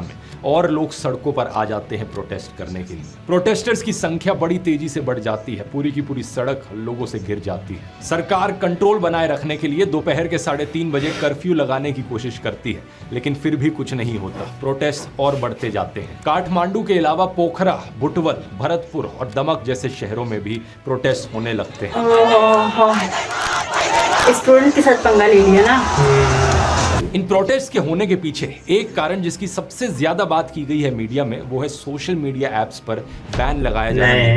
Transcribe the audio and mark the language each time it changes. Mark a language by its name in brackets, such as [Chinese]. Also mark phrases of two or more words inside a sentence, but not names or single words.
[Hindi] और लोग सड़कों पर आ जाते हैं प्रोटेस्ट करने के लिए। प्रोटेस्टर्स की संख्या बड़ी तेजी से बढ़ जाती है, पूरी की पूरी सड़क लोगों से घिर जाती है। सरकार कंट्रोल बनाए रखने के लिए दोपहर के 3:30 बजे कर्फ्यू लगाने की कोशिश करती है, लेकिन फिर भी कुछ नहीं होता। प्रोटेस्ट और बढ़ते जाते हैं। काठमांडू के अलावा पोखरा, बुटवल, भरतपुर और दमक जैसे शहरों में भी प्रोटेस्ट होने लगते हैं। स्टूडेंट के साथ पंगा ले लिया ना। इन प्रोटेस्ट के होने के पीछे एक कारण जिसकी सबसे ज्यादा बात की गई है मीडिया में, वो है [English] social media apps [Hindi] पर बैन लगाया जाना।